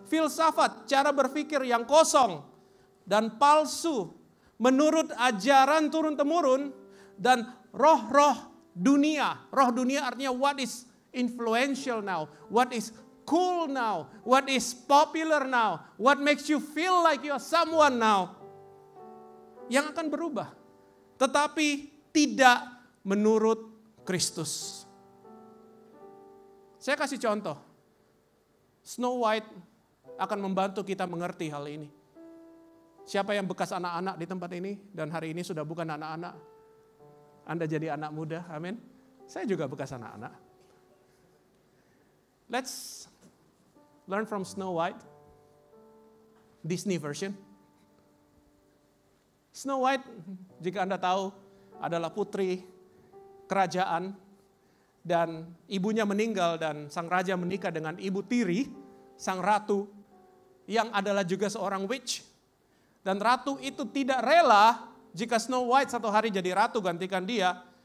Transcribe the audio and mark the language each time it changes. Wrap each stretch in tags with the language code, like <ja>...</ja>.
<id>Filsafat, cara berpikir yang kosong dan palsu menurut ajaran turun-temurun dan roh-roh dunia. Roh dunia artinya</id> <en>what is influential now, what is cool now, what is popular now, what makes you feel like you are someone now.</en> <id>Yang akan berubah, tetapi tidak menurut Kristus. Saya kasih contoh. Snow White akan membantu kita mengerti hal ini. Siapa yang bekas anak-anak di tempat ini dan hari ini sudah bukan anak-anak? Anda jadi anak muda, amin. Saya juga bekas anak-anak.</id> <en>Let's learn from Snow White, Disney version.</en> <id>Snow White, jika Anda tahu, adalah putri kerajaan dan ibunya meninggal dan sang raja menikah dengan ibu tiri, sang ratu, yang adalah juga seorang witch. Dan ratu itu tidak rela jika Snow White satu hari jadi ratu gantikan dia.</id>